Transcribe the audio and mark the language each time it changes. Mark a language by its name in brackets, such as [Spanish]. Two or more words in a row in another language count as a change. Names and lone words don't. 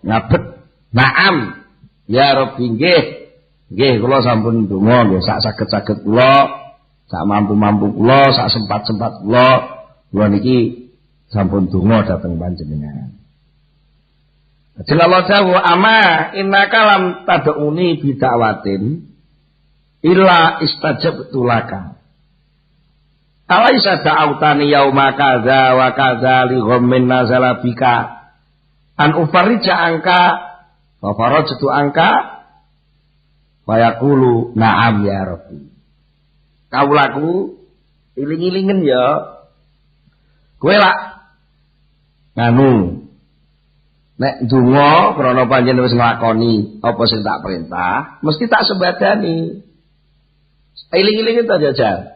[Javanese] Ngabet. [Arabic] نعم. يا رب [Javanese] nggih. Nggih kula sampun donga nggih sak saged-saged kula, sak mampu-mampu kula, sak sempat-sempat kula niki sampun donga dhateng panjenengan. Ajeng Allah dawuh [Arabic] أما إنك لم تدعني بدعوة إلا استجبت لك. أليس دعوتني يوم كذا وكذا لغم نزل بك أن أفرج عنك وفرجت عنك فيقول نعم يا رب. [Javanese] Kaulaku iling-ilingen ya. Kowe lak nganu. Nek donga krana panjenengan wis nglakoni apa sing tak perintah, mesti tak sebadani. Iling-ilingen ta jajal.